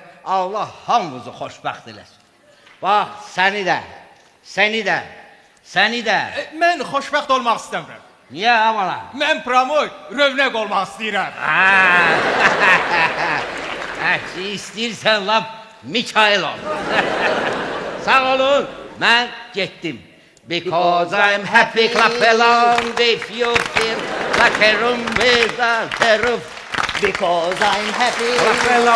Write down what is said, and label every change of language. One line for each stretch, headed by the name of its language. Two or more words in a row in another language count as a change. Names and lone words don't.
Azerbaijani: Allah hamımızı xoşbəxt eləsin. Bax, səni də, səni də, səni də. Mən xoşbəxt olmaq istəmirəm. Niyə amala? Mən promoy, rövnəq olmaq istəyirəm. İstəyirsən lap Mikail ol. Sağ olun, mən getdim.
English: Because I'm happy, clap along if you feel like a room without a roof. Because I'm happy. Clap along.